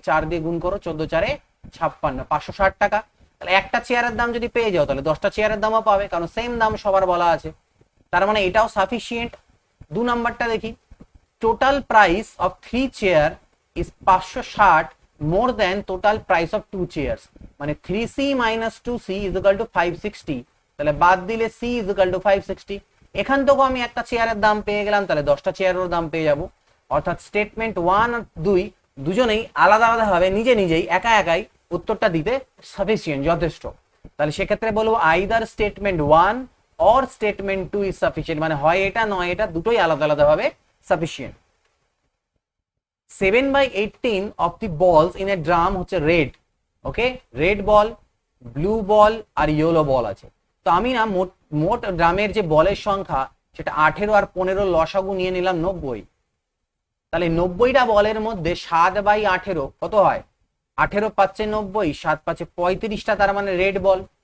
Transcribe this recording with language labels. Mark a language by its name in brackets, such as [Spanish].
[Bangla] 4 দিয়ে গুণ করো, 14 4 56, 560 টাকা। তাহলে একটা চেয়ারের দাম যদি পেয়ে যাও, তাহলে 10টা চেয়ারের দামও পাবে, কারণ সেম দাম সবার বলা আছে। তার মানে এটাও সাফিসিয়েন্ট। 2 নাম্বারটা দেখি, [English] Total price of 3 chair is 560 more than total price of 2 chairs. [Bangla] মানে [English] 3C minus 2C is equal to 560। [Bangla] তাহলে বাদ দিলে [English] C is equal to 560। [Bangla] এখান থেকেও আমি একটা চেয়ারের দাম পেয়ে গেলাম, তাহলে 10টা চেয়ারের দাম পেয়ে যাব। অর্থাৎ স্টেটমেন্ট 1 আর 2 দুজনেই আলাদা আলাদা ভাবে নিজে নিজেই একা একাই উত্তরটা দিতে সাফিসিয়েন্ট, যথেষ্ট। তাহলে সেক্ষেত্রে বলবো [English] either statement 1 or statement 2 is sufficient, [Bangla] মানে হয় এটা নয় এটা, দুটোই আলাদা আলাদা ভাবে sufficient. [English] 7/18 of the balls in a drum হচ্ছে red. [Bangla] ওকে, রেড বল, ব্লু বল আর ইয়েলো বল আছে। তো আমি না মোট ড্রামের যে বলের সংখ্যা সেটা 18 আর 15 লসাগু নিয়ে নিলাম 90। তাহলে 90টা বলের মধ্যে 7/18 কত হয়? 18 পাচ্ছে 90, 7 পাচ্ছে 35টা, তার মানে রেড বল।